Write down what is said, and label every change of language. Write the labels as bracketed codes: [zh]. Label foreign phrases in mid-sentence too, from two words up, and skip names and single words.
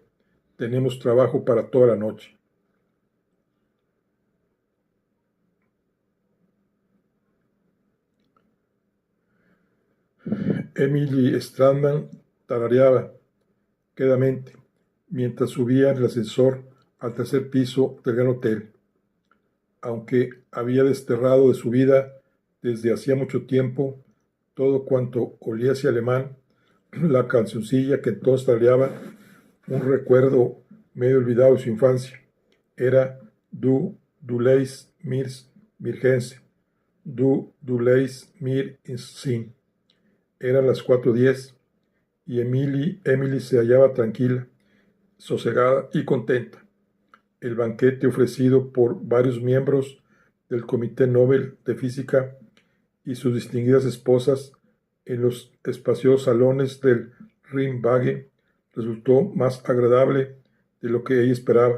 [es] Tenemos trabajo para toda la noche. Emily Stradman tarareaba quedamente mientras subía en el ascensor al tercer piso del gran hotel. Aunque había desterrado de su vida desde hacía mucho tiempo todo cuanto olía hacia alemán, la cancioncilla que entonces tarareaba, un recuerdo medio olvidado de su infancia, era [de] Du leist mir Gänse, Du leist mir ins Sinn. [es] Eran las 4:10 y Emily se hallaba tranquila, sosegada y contenta. El banquete ofrecido por varios miembros del Comité Nobel de Física y sus distinguidas esposas en los espaciosos salones del Rimbague resultó más agradable de lo que ella esperaba.